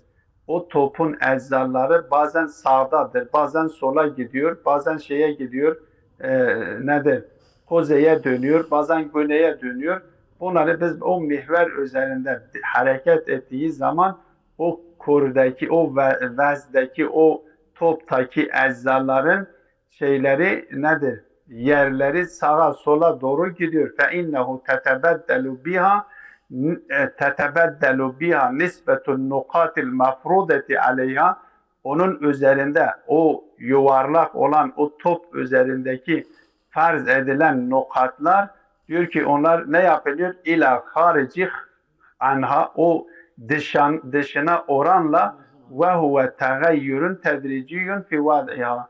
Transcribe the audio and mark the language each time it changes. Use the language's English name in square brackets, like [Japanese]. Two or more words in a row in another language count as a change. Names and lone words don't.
[Turkish] O topun eczaları bazen sağdadır, bazen sola gidiyor, bazen şeye gidiyor, kuzeye dönüyor, bazen güneye dönüyor. Bunları biz o mihver üzerinde hareket ettiği zaman o kurdaki, o vezdeki, o toptaki eczaların şeyleri nedir? Yerleri sağa sola doğru gidiyor. [Arabic] فَاِنَّهُ تَتَبَدَّلُ بِهَا نِسْبَةُ النُّقَاتِ الْمَفْرُودَةِ عَلَيْهَا. [Turkish] Onun üzerinde o yuvarlak olan o top üzerindeki farz edilen nokatlar diyor ki onlar ne yapılıyor? [Arabic] إلى الخارج عنها, [Turkish] o dışına oranla [Arabic] وهو تغير تدريجي في وضعها.